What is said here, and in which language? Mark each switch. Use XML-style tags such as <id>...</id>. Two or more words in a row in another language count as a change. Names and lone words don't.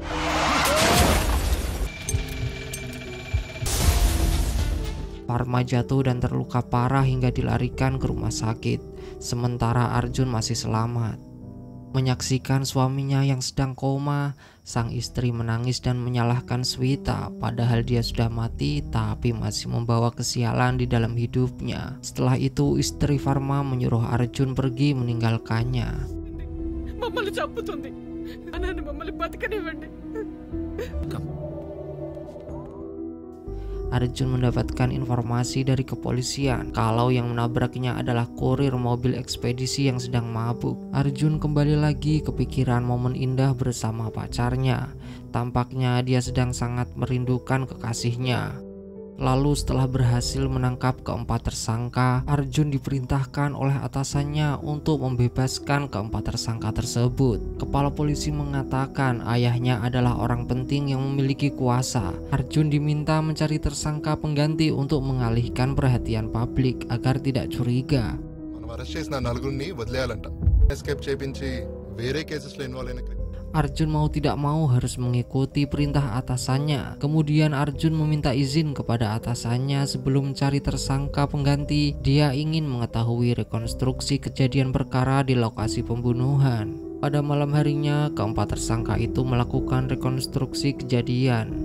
<id>Farma jatuh dan terluka parah hingga dilarikan ke rumah sakit, sementara Arjun masih selamat. Menyaksikan suaminya yang sedang koma, sang istri menangis dan menyalahkan Swita, padahal dia sudah mati tapi masih membawa kesialan di dalam hidupnya. Setelah itu istri Farma menyuruh Arjun pergi meninggalkannya.</id> <te>మమ్మల్ని చంపుతుంది అన్నాను, మమ్మల్ని బతకనివ్వండి.</te> <id>Arjun mendapatkan informasi dari kepolisian kalau yang menabraknya adalah kurir mobil ekspedisi yang sedang mabuk. Arjun kembali lagi kepikiran momen indah bersama pacarnya. Tampaknya dia sedang sangat merindukan kekasihnya. Lalu setelah berhasil menangkap keempat tersangka, Arjun diperintahkan oleh atasannya untuk membebaskan keempat tersangka tersebut. Kepala polisi mengatakan ayahnya adalah orang penting yang memiliki kuasa. Arjun diminta mencari tersangka pengganti untuk mengalihkan perhatian publik agar tidak curiga.</id> <te>మనం అరెస్ట్ చేసిన నలుగురిని వదిలేయాలంట. ఎస్కేప్ చేపించి వేరే కేసెస్లో ఇన్వాల్వ్ అయిన</te> <id>Arjun mau tidak mau harus mengikuti perintah atasannya. Kemudian Arjun meminta izin kepada atasannya sebelum mencari tersangka pengganti. Dia ingin mengetahui rekonstruksi kejadian perkara di lokasi pembunuhan. Pada malam harinya, keempat tersangka itu melakukan rekonstruksi kejadian.</id>